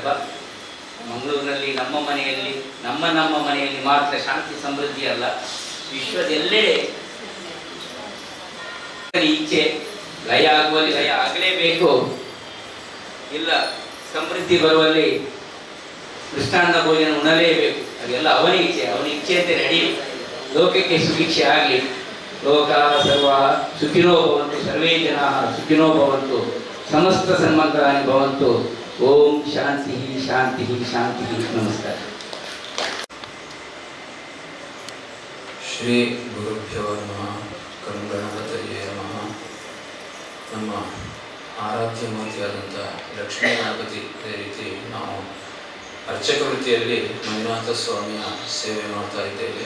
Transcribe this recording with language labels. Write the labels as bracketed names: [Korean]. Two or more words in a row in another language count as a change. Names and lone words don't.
[Kannada] ಮಂಗಳೂರಿನಲ್ಲಿ ನಮ್ಮ ಮನೆಯಲ್ಲಿ ಮಾತ್ರ ಶಾಂತಿ ಸಮೃದ್ಧಿ ಅಲ್ಲ, ವಿಶ್ವದೆಲ್ಲೆಡೆ ಇಚ್ಛೆ ಲಯ ಆಗುವಲ್ಲಿ ಲಯ ಆಗಲೇಬೇಕು. ಇಲ್ಲ ಸಮೃದ್ಧಿ ಬರುವಲ್ಲಿ ಕೃಷ್ಣಾನ್ನ ಭೋಜನ ಉಣಲೇಬೇಕು. ಅದೆಲ್ಲ ಅವನ ಇಚ್ಛೆಯಂತೆ ನಡೆಯಲಿ. ಲೋಕಕ್ಕೆ ಸುಭಿಕ್ಷೆ ಆಗಲಿ. [Sanskrit] ಲೋಕ ಸರ್ವ ಸುಖಿನೋ ಭವಂತು, ಸರ್ವೇ ಜನ ಸುಖಿನೋ ಭವಂತು, ಸಮಸ್ತ ಸನ್ಮಂಗಳಾನಿ ಭವಂತು. ಓಂ ಶಾಂತಿ ಶಾಂತಿ ಶಾಂತಿ. [Kannada] ನಮಸ್ಕಾರ. [Sanskrit] ಶ್ರೀ ಗುರುಭ್ಯೋ ನಮಃ. ಗಣಪತಯೇ ನಮಃ. [Kannada] ನಮ್ಮ ಆರಾಧ್ಯ ಮೂರ್ತಿಯಾದಂಥ ಲಕ್ಷ್ಮೀ ಗಣಪತಿ, ಅದೇ ರೀತಿ ನಾವು ಅರ್ಚಕ ವೃತ್ತಿಯಲ್ಲಿ ಮಂಜುನಾಥ ಸ್ವಾಮಿಯ ಸೇವೆ ಮಾಡ್ತಾ ಇದ್ದೇವೆ.